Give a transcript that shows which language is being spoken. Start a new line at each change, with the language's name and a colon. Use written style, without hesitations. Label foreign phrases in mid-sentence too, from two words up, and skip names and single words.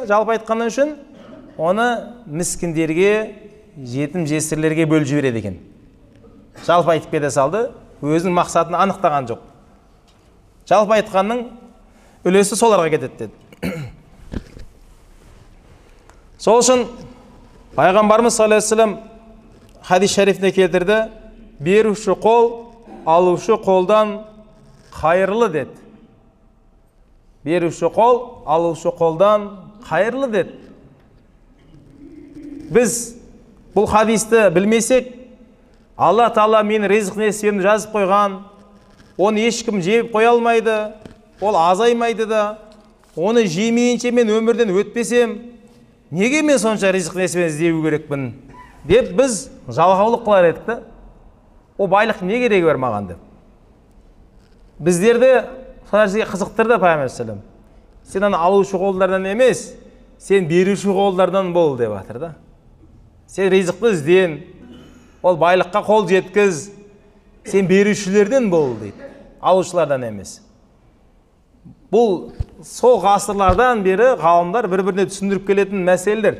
Kazakh: Жалпы айтқаннан үшін оны міскіндерге, жетім жесірлерге бөліп жібереді екен. Жалпы айтып кете салды, өзінің мақсатын анықтаған жоқ. Жалпы айтқанның үлесі соларға кетеді деді. Сол үшін пайғамбарымыз
Arabic: صلى الله عليه وسلم
Kazakh: хадис шарифіне келтірді: беруші қол, алушы қолдан қайырлы деді. Беруші қол, алушы қолдан қайырлы деді. Біз бұл хадисті білмесек, Алла Тағала мен ризық несібемді жазып қойған, оны ешкім жеп қоя алмайды, ол азаймайды да, оны жемейінше мен өмірден өтпесем, неге мен сонша ризық несібемді іздеу керекпін деп біз жалғаулық қылар едік та. О байлық не керегі бар маған деп. Біздерді сол нәрсеге қызықтырды пайғамбар
Arabic: صلى الله عليه وسلم.
Kazakh: Сен ана алушы қолдардан емес, сен беруші қолдардан бол деп жатыр да. Сен ризықты ізден, ол байлыққа қол жеткіз, сен берушілерден бол дейді, алушылардан емес. Бұл сол ғасырлардан бері ғалымдар бір-біріне түсіндіріп келетін мәселелер.